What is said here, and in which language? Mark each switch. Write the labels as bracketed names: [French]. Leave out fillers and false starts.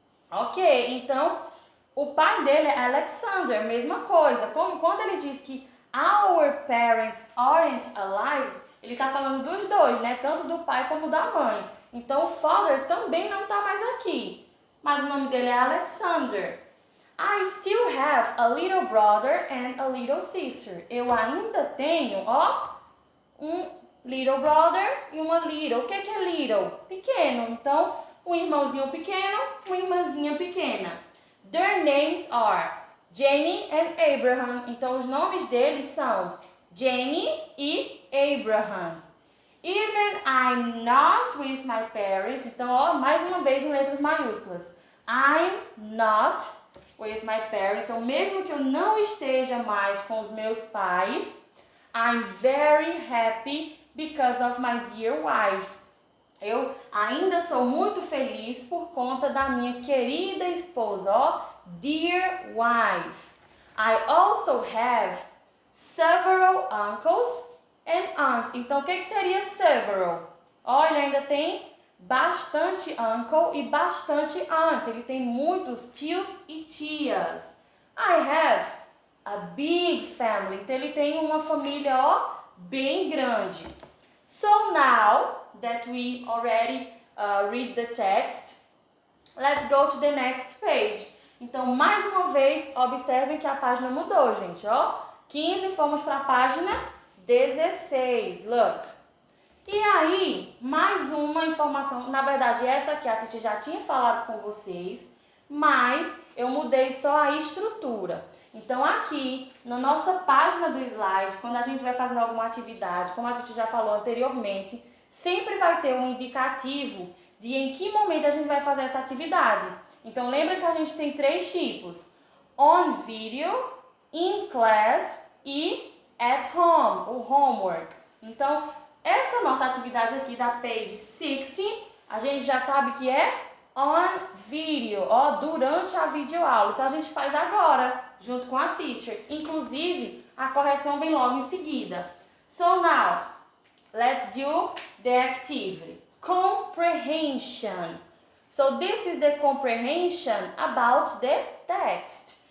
[Portuguese] Ok, então o pai dele é Alexander, mesma coisa. Quando ele diz que our parents aren't alive, ele está falando dos dois, né? Tanto do pai como da mãe. Então o father também não está mais aqui. Mas o nome dele é Alexander. [English] I still have a little brother and a little sister. [Portuguese] Eu ainda tenho, ó, um little brother e uma little. O que é little? Pequeno. Então, um irmãozinho pequeno, uma irmãzinha pequena. [English] Their names are Jenny and Abraham. [Portuguese] Então, os nomes deles são Jenny e Abraham. [English] Even I'm not with my parents. [Portuguese] Então, ó, mais uma vez em letras maiúsculas. [English] I'm not with my parents. [Portuguese] Então, mesmo que eu não esteja mais com os meus pais, [English] I'm very happy because of my dear wife. [Portuguese] Eu ainda sou muito feliz por conta da minha querida esposa, ó, dear wife. [English] I also have several uncles and aunts. [Portuguese] Então, o que seria several? Ó, ele ainda tem bastante uncle e bastante aunt. Ele tem muitos tios e tias. [English] I have a big family. [Portuguese] Então, ele tem uma família, ó, bem grande. [English] So, now that we already read the text, let's go to the next page. [Portuguese] Então, mais uma vez, observem que a página mudou, gente, ó. 15, fomos para a página 16, look. E aí, mais uma informação, na verdade essa aqui a Titi já tinha falado com vocês, mas eu mudei só a estrutura. Então aqui, na nossa página do slide, quando a gente vai fazendo alguma atividade, como a Titi já falou anteriormente, sempre vai ter um indicativo de em que momento a gente vai fazer essa atividade. Então lembra que a gente tem 3 tipos, on video, in class e at home, o homework. Então, essa nossa atividade aqui da page 16, a gente já sabe que é on video, ó, durante a videoaula. Então, a gente faz agora, junto com a teacher. Inclusive, a correção vem logo em seguida. [English] So, now, let's do the activity. Comprehension. So, this is the comprehension about the text.